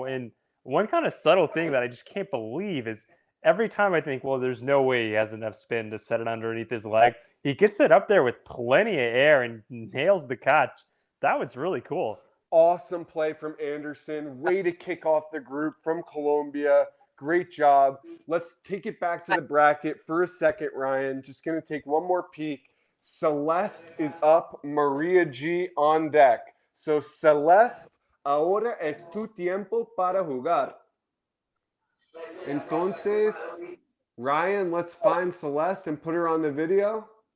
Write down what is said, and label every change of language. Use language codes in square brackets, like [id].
[en] And one kind of subtle thing that I just can't believe is every time I think, well, there's no way he has enough spin to set it underneath his leg, he gets it up there with plenty of air and nails the catch. That was really cool. Awesome play from Anderson. Way to kick off the group from Colombia. Great job. Let's take it back to the bracket for a second, Ryan. Just going to take one more peek. Celeste is up. Maria G on deck. [es] So, Celeste, ahora es tu tiempo para jugar. [en] Entonces, Ryan, let's find Celeste and put her on the video.